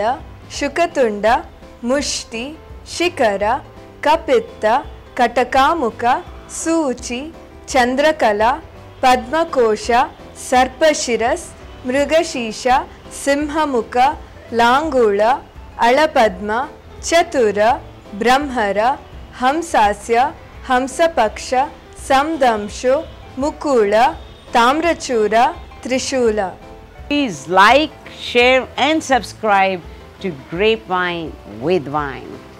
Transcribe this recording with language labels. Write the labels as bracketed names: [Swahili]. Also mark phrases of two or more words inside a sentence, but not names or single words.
[Sanskrit] ಶುಕತುಂಡ, ಮುಷ್ಟಿ, ಶಿಖರ, ಕಪಿತ್ತ, ಕಟಕಾಮುಖ, ಸೂಚಿ, ಚಂದ್ರಕಲಾ, ಪದ್ಮಕೋಶ, ಸರ್ಪಶಿರಸ್, ಮೃಗಶೀಶ, ಸಿಂಹಮುಖ, ಲಾಂಗೂಳ, ಅಳಪದ್ಮ, ಚತುರ, ಬ್ರಹ್ಮರ, ಹಂಸಾಸ್ಯ, ಹಂಸಪಕ್ಷ, ಸಂದಂಶು, ಮುಕುಳ, ತಾಮ್ರಚೂರ, ತ್ರಿಶೂಲ. [English] Please like, share and subscribe to Grapevine with Vine.